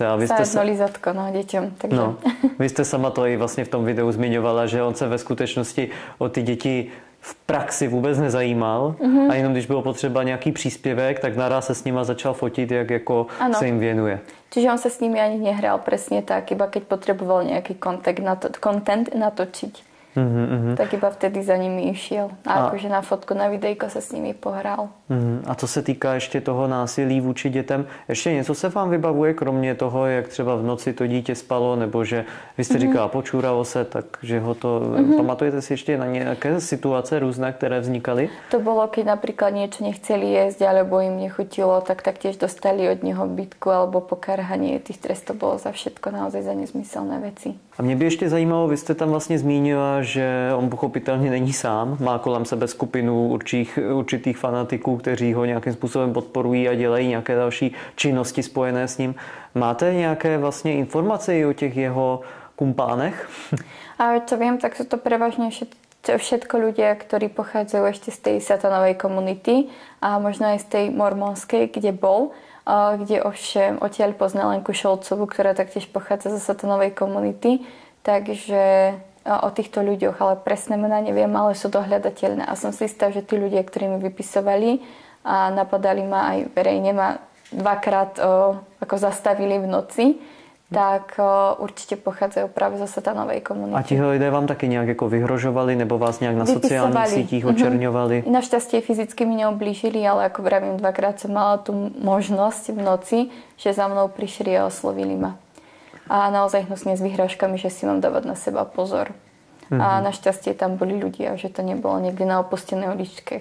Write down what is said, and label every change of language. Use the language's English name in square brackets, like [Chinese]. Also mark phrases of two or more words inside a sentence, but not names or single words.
[Czech] A vy jste lizatko, dětem. Takže. No, vy jste sama to i vlastně v tom videu zmiňovala, že on se ve skutečnosti o ty děti v praxi vůbec nezajímal a jenom když bylo potřeba nějaký příspěvek, tak naraz se s nima začal fotit, jak jako se jim věnuje. [Slovak] Čiže on se s nimi ani nehral presne tak, iba keď potreboval nejaký content natočiť. Tak iba vtedy za nimi išiel. A akože na fotku, na videjko sa s nimi pohral. [Czech] A co se týká ještě toho násilí vůči dětem, ještě něco se vám vybavuje, kromě toho, jak třeba v noci to dítě spalo, nebo že vy jste říkala, počúralo se, takže ho to... Pamatujete si ještě na nějaké situace různé, které vznikaly? [Slovak] To bolo, keď napríklad niečo nechceli jesť, alebo im nechutilo, tak taktiež dostali od neho bitku alebo pokarhanie. Tých trestov bolo za všetko, naozaj za nezmyselné veci. [Czech] A mě by ještě zajímalo, vy jste tam vlastně zmínila, že on pochopitelně není sám, má kolem sebe skupinu určitých fanatiků, kteří ho nějakým způsobem podporují a dělají nějaké další činnosti spojené s ním. Máte nějaké vlastně informace o těch jeho kumpánech? [Slovak] A čo viem, tak sú to prevažne všetko ľudia, ktorí pochádzajú ešte z tej satanovej komunity a možno aj z tej mormonskej, kde bol, kde ovšem odtiaľ poznal Lenku Šolcovú, ktorá taktiež pochádza zo satanovej komunity. Takže o týchto ľuďoch, ale presné mená neviem, ale sú dohľadateľné. A som si istá, že tí ľudia, ktorí mi vypisovali a napadali ma aj verejne, ma dvakrát ako zastavili v noci, tak určitě pochádzajú právě zo satanovej komunity. [Czech] A tihle lidé vám taky nějak jako vyhrožovali nebo vás nějak na sociálních sítích očerňovali? [Slovak] Našťastie fyzicky mi neoblížili, ale ako vravím, dvakrát som mala tú možnosť v noci, že za mnou prišli a oslovili ma. A naozaj hnusne s vyhrážkami, že si mám dávať na seba pozor. A našťastie tam boli ľudia, že to nebolo niekde na opustenej uličke.